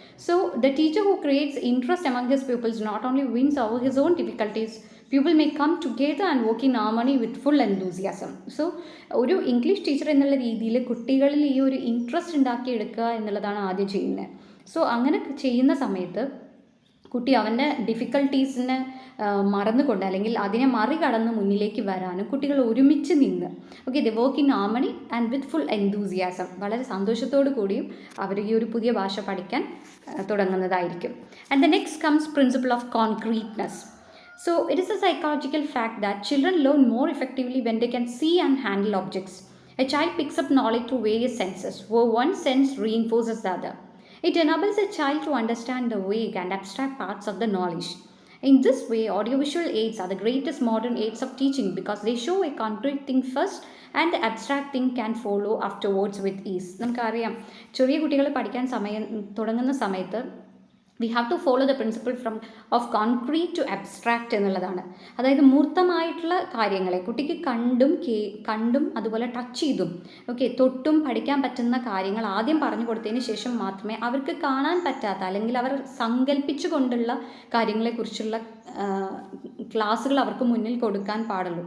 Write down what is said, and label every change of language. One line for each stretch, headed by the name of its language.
English: So the teacher who creates interest among his pupils not only wins over his own difficulties, people may come together and work in harmony with full enthusiasm.
Malayalam: So ഒരു English teacher എന്നുള്ള രീതിയിൽ കുട്ടികളിൽ ഈ ഒരു interest ഉണ്ടാക്കിയെടുക്കുക എന്നുള്ളതാണ് ആദ്യം ചെയ്യുന്നത്. സോ അങ്ങനെ ചെയ്യുന്ന സമയത്ത് കുട്ടി അവൻ്റെ ഡിഫിക്കൽട്ടീസിനെ മറന്നുകൊണ്ട് അല്ലെങ്കിൽ അതിനെ മറികടന്ന് മുന്നിലേക്ക് വരാനും കുട്ടികൾ ഒരുമിച്ച് നിന്ന്
English: okay the work in harmony and with full enthusiasm
Malayalam: വളരെ സന്തോഷത്തോടു കൂടിയും അവർ ഈ ഒരു പുതിയ ഭാഷ പഠിക്കാൻ തുടങ്ങുന്നതായിരിക്കും.
English: And the next comes principle of concreteness. So it is a psychological fact that children learn more effectively when they can see and handle objects. A child picks up knowledge through various senses, where one sense reinforces the other. It enables a child to understand the vague and abstract parts of the knowledge. In this way, audiovisual aids are the greatest modern aids of teaching because they show a concrete thing first and the abstract thing can follow afterwards with ease.
Malayalam: നമുക്കറിയാം ചെറിയ കുട്ടികൾ പഠിക്കാൻ തുടങ്ങുന്ന സമയത്ത്
English: we have to follow the principle of concrete to abstract
Malayalam: എന്നുള്ളതാണ്. അതായത് മൂർത്തമായിട്ടുള്ള കാര്യങ്ങളെ കുട്ടിക്ക് കണ്ടും അതുപോലെ ടച്ച് ചെയ്തും തൊട്ടും പഠിക്കാൻ പറ്റുന്ന കാര്യങ്ങൾ ആദ്യം പറഞ്ഞു കൊടുത്തതിന് ശേഷം മാത്രമേ അവർക്ക് കാണാൻ പറ്റാത്ത അല്ലെങ്കിൽ അവർ സങ്കല്പിച്ചു കൊണ്ടുള്ള കാര്യങ്ങളെക്കുറിച്ചുള്ള ക്ലാസ്സുകൾ അവർക്ക് മുന്നിൽ കൊടുക്കാൻ പാടുള്ളൂ.